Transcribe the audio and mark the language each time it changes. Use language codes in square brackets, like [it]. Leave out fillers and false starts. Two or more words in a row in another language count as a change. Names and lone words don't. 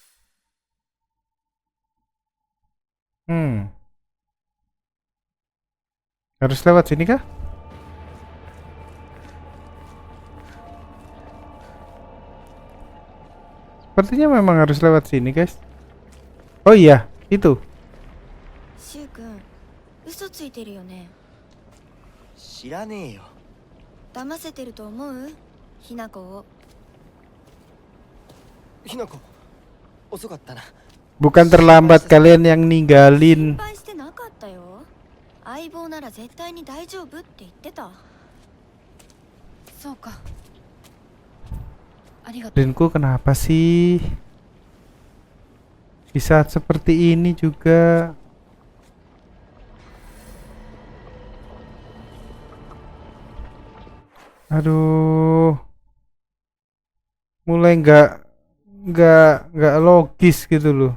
[id] Harus lewat sini kah? Sepertinya memang harus lewat sini, guys. Oh iya, itu. [ja] シュウ君嘘ついてるよね。知らねえよ。騙せてると思う？ひなこを。ひなこ、遅かったな。 [id] Bukan terlambat kalian yang [ja] 心 [id] ninggalin. [ja] 配してなかったよ。相棒なら絶対に大丈夫って言ってた。そうか。ありがとう。 [id] Rinku kenapa sih? Di saat seperti ini juga. Aduh. Mulai nggak logis gitu loh.